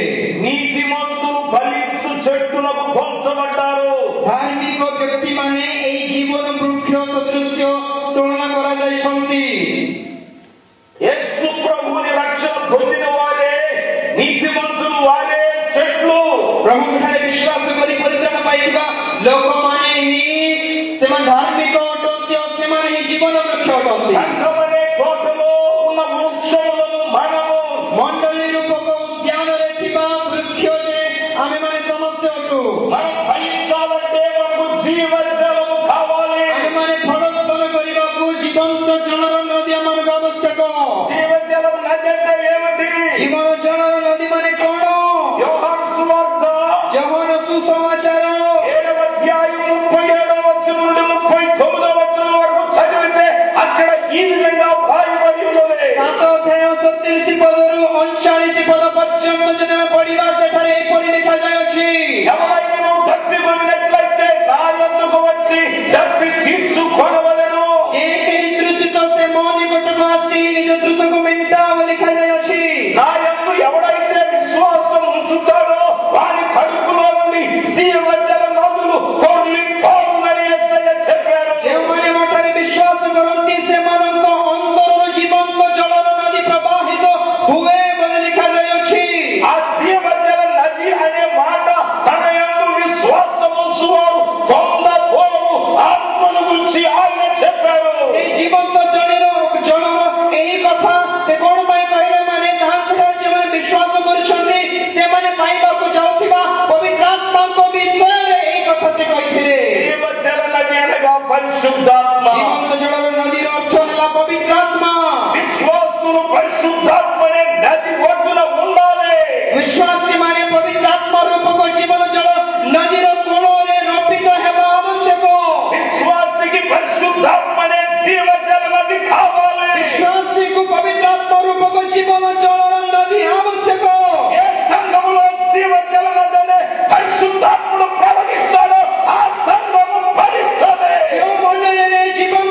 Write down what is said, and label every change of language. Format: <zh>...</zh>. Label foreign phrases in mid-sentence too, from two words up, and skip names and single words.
<te>నీతిమంతులు ఫలించు చెట్టులకు పంచబడ్డారు।</te> <or>ଧାର୍ମିକ ବ୍ୟକ୍ତିମାନେ ଏହି ଜୀବନ ବୃକ୍ଷ ସଦୃଶ୍ୟ ତୁଳନା କରାଯାଇଛନ୍ତି।</or> <te>యేసు ప్రభువుని రక్షణ పొందిన వారే నీతిమంతులు, వారే చెట్లు।</te> <or>ପ୍ରଭୁଙ୍କଠାରେ ବିଶ୍ୱାସ କରି ପରିତ୍ରାଣ ପାଇଥିବା ଲୋକମାନେ ହିଁ ସେମାନେ ଧାର୍ମିକ ଅଟନ୍ତି ଓ ସେମାନେ ହିଁ ଜୀବନ ବୃକ୍ଷ ଅଟନ୍ତି।</or> <te>సంఘమనే తోటలో ఉన్న వృక్షములను మనము।</te> <or>ମଣ୍ଡଳୀ ରୂପକ ଉଦ୍ୟାନରେ ଥିବା ବୃକ୍ଷ ଯେ ଆମେମାନେ ସମସ୍ତେ ଅଟୁ।</or> <te>మనం ఫలించాలంటే మనకు జీవ జలము కావాలి।</te> <or>ଆମେମାନେ ଫଳ ଉତ୍ପନ୍ନ କରିବାକୁ ଜୀବନ୍ତ ଜଳର ନଦୀ ଆମମାନଙ୍କୁ ଆବଶ୍ୟକ।</or> <te>జీవ జలం నది అంటే ఏమిటి?</te> <or>ଜୀବନ ଜଳର ନଦୀ ମାନେ କଣ?</or> <te>యోహాను సువార్త</te> <or>ଯୌବନ ସୁସମାଚାର</or> <te>7వ అధ్యాయం 37వ వచనం నుండి 39వ వచనం వరకు చదివితే అక్కడ ఈ విధంగా వ్రాయబడి ఉన్నది।</te> <or>7 ଅଧ୍ୟାୟ 37 ପଦରୁ 39 ପଦ ପର୍ଯ୍ୟନ୍ତ ଯଦି ଆମେ ପଢିବା ସେଠାରେ ଏପରି ଲେଖାଯାଇଅଛି।</or> <te>ఎవరైనా తప్పికొనినట్లయితే నా యొద్దకు వచ్చి తప్పి తీర్చుకొనవలెను।</te> <or>ଯେ କେହି ତୃଷିତ ସେ ମୋ ନିକଟକୁ ଆସି ନିଜ ତୃଷକୁ ମେଣ୍ଟାଅ ଲେଖାଯାଇଅଛି।</or> <te>నా యందు ఎవడైతే విశ్వాసం ఉంచుతాడో వాని కడుపులో నుండి జీవజల నదులు పొర్లిపోవునని యేసయ్య చెప్పారు।</te> <or>ଯେଉଁମାନେ ମୋଠାରେ ବିଶ୍ୱାସ କରନ୍ତି ସେମାନଙ୍କ ଅନ୍ତରରୁ ଜୀବନ୍ତ ଜଳର ନଦୀ ପ୍ରବାହିତ ହୁଏ ବୋଲି ଲେଖାଯାଇଅଛି।</or> <te>ఆ జీవజల నది అనే మాట తన యందు విశ్వాసం ఉంచువారు పొందబోవు ఆత్మను గురించి ఆయన చెప్పారు।</te> <or>ସେଇ ଜୀବନ୍ତ ଜଳର ଏହି କଥା ସେ କଣ ପାଇଁ କହିଲେ? ମାନେ ତାହାଙ୍କଠାରେ ଯେଉଁମାନେ ବିଶ୍ୱାସ କରୁଛନ୍ତି ସେମାନେ ପାଇବାକୁ ଯାଉଥିବା ପବିତ୍ର ଆତ୍ମାଙ୍କ ବିଷୟରେ ଏହି କଥା ସେ କହିଥିଲେ।</or> <te>జీవజల నది అనగా పరిశుద్ధాత్మ।</te> <or>ଜୀବନ୍ତ ଜଳର ନଦୀର ଅର୍ଥ ହେଲା ପବିତ୍ର ଆତ୍ମା।</or> <te>విశ్వాసులు పరిశుద్ధాత్మనే నది ఒడ్డున ఉండాలి।</te> <or>ବିଶ୍ୱାସୀମାନେ ପବିତ୍ର ଆତ୍ମା ରୂପକ ଜୀବନ ଜଳ ନଦୀର କୂଳରେ ରୋପିତ ହେବା ଆବଶ୍ୟକ।</or> <te>విశ్వాసికి పరిశుద్ధాత్మనే జీవజల నది కావాలి।</te> <or>ବିଶ୍ୱାସୀକୁ ପବିତ୍ର ଆତ୍ମା ରୂପକ ଜୀବନ ଜଳର ନଦୀ ଆବଶ୍ୟକ।</or> <te>ఏ సంఘములో జీవజల నదినే పరిశుద్ధాత్ముడు ప్రవహిస్తాడో ఆ సంఘము ఫలిస్తుంది।</te> <or>ଯେଉଁ ମଣ୍ଡଳୀରେ</or>